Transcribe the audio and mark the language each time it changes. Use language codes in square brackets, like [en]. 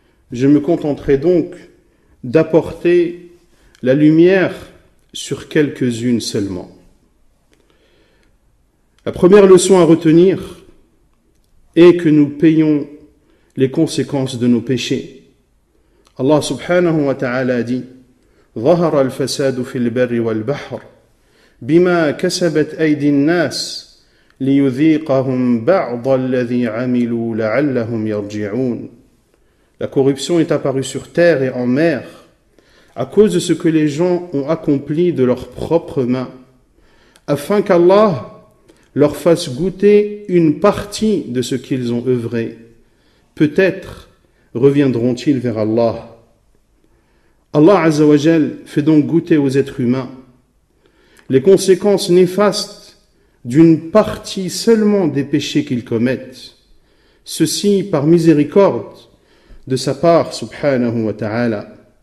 [fr] Je me contenterai donc d'apporter la lumière sur quelques-unes seulement. La première leçon à retenir est que nous payons les conséquences de nos péchés. [ar] Allah subhanahu wa ta'ala dit: ظهر الفساد في البر والبحر بما كسبت أيدي الناس ليذيقهم بعض الذي عملوا لعلهم يرجعون. [fr] La corruption est apparue sur terre et en mer à cause de ce que les gens ont accompli de leurs propres mains, afin qu'Allah leur fasse goûter une partie de ce qu'ils ont œuvré. Peut-être reviendront-ils vers Allah. Allah Azza wa Jal fait donc goûter aux êtres humains les conséquences néfastes d'une partie seulement des péchés qu'ils commettent, ceci par miséricorde de sa part subhanahu wa ta'ala.